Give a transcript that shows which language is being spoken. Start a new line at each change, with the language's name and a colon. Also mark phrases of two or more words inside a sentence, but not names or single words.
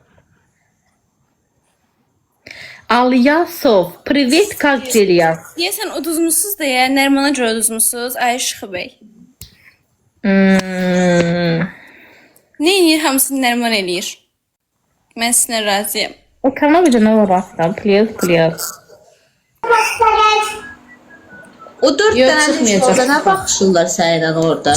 Azerbaijani: Alyasov,
Russian: privet, как дела?
Azerbaijani: Deyəsən uduzmuşsuz da ya, Nərmana görə uduzmuşsuz, ay Şıxı bəy. Ne eləyir, hamısını Nərman eləyir. Mən sizinlə razıyam. Ekrana bir dənə baxdım, please.
Turkish: O 4 tane orada ne bakışırlar sayıdan orada?